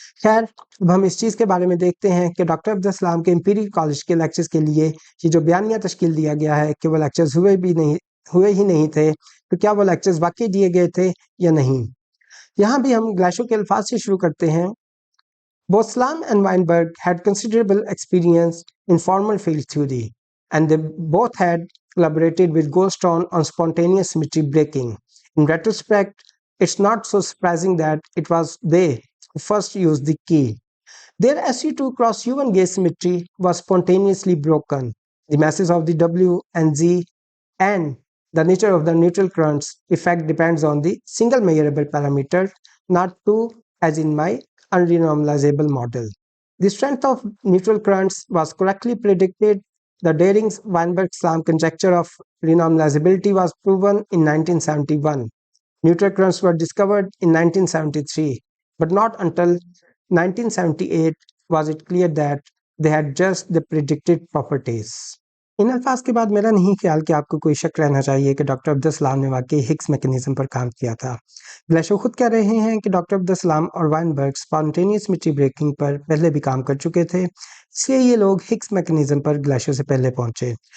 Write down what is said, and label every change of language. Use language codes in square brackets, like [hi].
[hi] खैर, अब हम इस चीज़ के बारे में देखते हैं कि डॉक्टर अब्दुल सलाम के इंपीरियल कॉलेज के लेक्चर्स के लिए ये जो बयानिया तश्कील दिया गया है कि वो लेक्चर्स हुए ही नहीं थे, तो क्या वो लेक्चर्स वाकई दिए गए थे या नहीं। यहाँ भी हम ग्लेशियो के अल्फाज से शुरू करते हैं। [en] Both Slam and Weinberg had considerable experience in formal field theory, and they both had collaborated with Goldstone on spontaneous symmetry breaking. In retrospect, it's not so surprising that it was they who first used the key. Their SU2 cross U1 gauge symmetry was spontaneously broken. The masses of the W and Z and the nature of the neutral currents effect depends on the single measurable parameter, not two as in my unrenormalizable model. The strength of neutral currents was correctly predicted. The Dering-Weinberg-Slam conjecture of renormalizability was proven in 1971. Neutral currents were discovered in 1973, but not until 1978 was it clear that they had just the predicted properties. [hi] इन अल्फाज के बाद मेरा नहीं ख्याल कि आपको कोई शक रहना चाहिए कि डॉक्टर अब्दुल सलाम ने वाकई हिग्स मैकेनिज्म पर काम किया था। ग्लेशियो खुद कह रहे हैं कि डॉक्टर अब्दुल सलाम और वाइनबर्ग स्पॉन्टेनियस सिमेट्री ब्रेकिंग पर पहले भी काम कर चुके थे, इसलिए ये लोग हिग्स मैकेनिज्म पर ग्लेशियो से पहले पहुंचे।